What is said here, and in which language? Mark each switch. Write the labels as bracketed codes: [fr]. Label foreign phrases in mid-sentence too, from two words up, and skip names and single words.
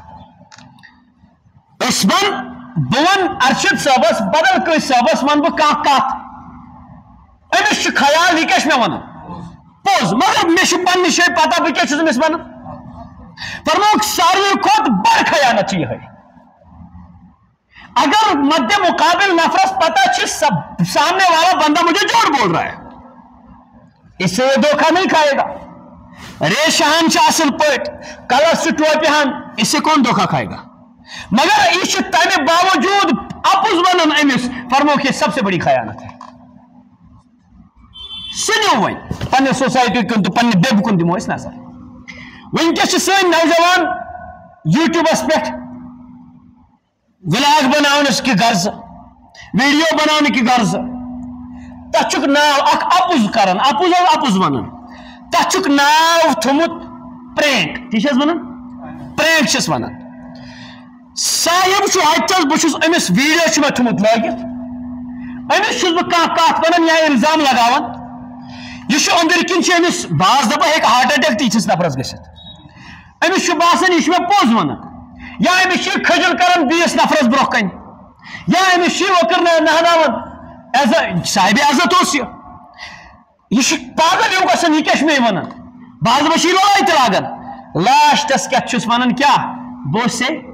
[ks] أسۍ ون بہٕ ون ارشد صٲبس بدل کٲنٛسہِ صٲبس ون بہٕ کانٛہہ کتھ أمِس چھُ خیال یہِ کیٛاہ چھُ مےٚ ونان پوٚز مگر مےٚ چھُ پننہِ جایہِ پتہ بہٕ کیٛاہ چھُس أمِس ونان فرموکھ ساروی کھۄتہٕ بٔڑ خیانت چھِ یِہے اگر مد مقابل نفرس پتہ چھ [ur] سامنے والا بندہ مجھے جھوٹ بول رہا ہے اس سے یہ دھوکہ نہیں کھائے گا [ks] ریشہن چھ اصل پٲٹھۍ کلس چھ ٹوپہِ ہن [ur] اس سے کون دھوکہ کھائے گا [ks] مگر یہ تمہ باوجود اپُز ونان أمِس فرموکھ [ur] یہ سب سے بڑی خیانت ہے [ks] سنو وۄنۍ پننہِ سوسائٹی کُن تہٕ پننہِ بیٚبہِ کُن دِمو أسۍ نظر وٕنکیٚس چھِ سٲنۍ نوجوان یوٗٹیوٗبس پٮ۪ٹھ ولاگ بناونس کی غرض [ur] ویڈیو بنانے کی غرض [ks] تتھ چھُکھ ناو اکھ اپُز کران اپُز ونان تتھ چھُکھ ناو تھوٚمُت پرینک تی چھس ونان پرینک چھس ونان صاحب چھُ اتٮ۪س بہٕ چھُس أمِس ویڈیو چھُ مےٚ تھوٚمُت لٲگِتھ أمِس چھُس بہٕ کانٛہہ کتھ ونان یا الزام لگاوان یہِ چھُ أنٛدٕرۍ کِنۍ چھُ أمِس بعض دفعہ ہیٚکہِ [en] heart attack [ks] تہِ یِتھِس نفرس گٔژھِتھ أمِس چھُ باسان یہِ چھُ مےٚ پوٚز ونان یا أمِس چھِ کھجل کران بیٚیِس نفرس برونٛہہ کَنہِ یا أمِس چھِ وکر نہناوان صاحبِ عزت اوس یہِ چھُ پاگل ہیوٗ گژھان یہِ کیٛاہ چھُ مےٚ ونان بعض دفعہ چھِ یہِ لڑٲے تہِ لاگان لاسٹس کیٛاہ چھُس ونان کیٛاہ بہٕ اوس